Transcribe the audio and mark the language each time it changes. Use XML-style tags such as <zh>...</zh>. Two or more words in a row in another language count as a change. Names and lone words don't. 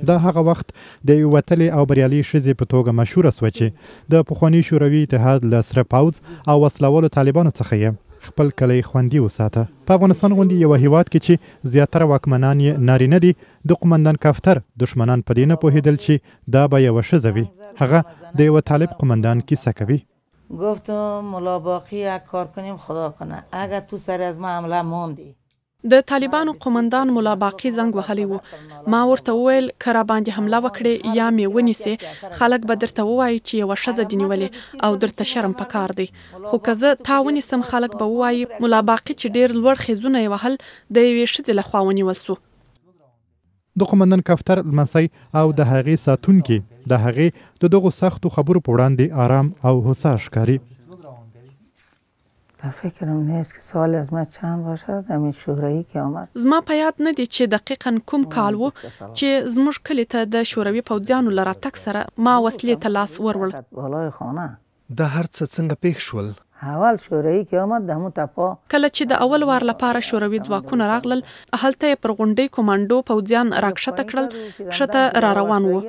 <ps>دا هغه وخت د یوې وتلې او بریالۍ ښځې په توګه مشهوره سوه چې د پخواني شوروي اتحاد له سره پوځ او وسلوالو طالبانو څخه یې خپل کلی خوندي وساته. په افغانستان غوندې یو هیواد کې چې زیاتره واکمنان یې نارینه دي، د قومندان کفتر دشمنان په دې نه پوهېدل چې دا به یوه ښځه وي. هغه د یوه طالب قومندان کیسه کوي.</ps> <fa>گفتم ملا باقی یک کار کنیم خدا کنه اگر تو سر از ما حمله موندی.</fa> <ps>د طالبانو قومندان ملا باقی زنګ وهلی و. ما ورته وویل که را باندې حمله وکړې یا مې ونیسې، خلک به درته ووایي چې یوه ښځه دې نیولې او درته شرم پکار دی. خو که زه تا ونیسم خلک به ووایي ملا باقی چې ډېر لوړ خیزونه یې وهل د یوې ښځې لخوا ونیول سو. د قومندان کفتر لمسی او د هغې ساتونکي د هغې د دغو سختو خبرو په وړاندې آرام او هوسا ښکاري.</ps> <fa>فکرم نیست که سال از ما چند باشد همین شورایی که آمد.</fa> <ps>زما په یاد نه دی چې دقیقا کوم کال و چې زموږ کلي ته د شوروي پوځیانو له راتګ سره ما وسلې ته لاس ورول.</ps> <fa>بالای خانه</fa> <ps>دا هر څه څنګه پېښ شول؟</ps> <fa>اول شوروي که آمد د همون تپا</fa> <ps>کله چې د اول وار لپاره شوروي ځواکونه راغلل، هلته یې پر غونډۍ کومانډو پوځیان راکښته کړل، ښته را روان وو.</ps>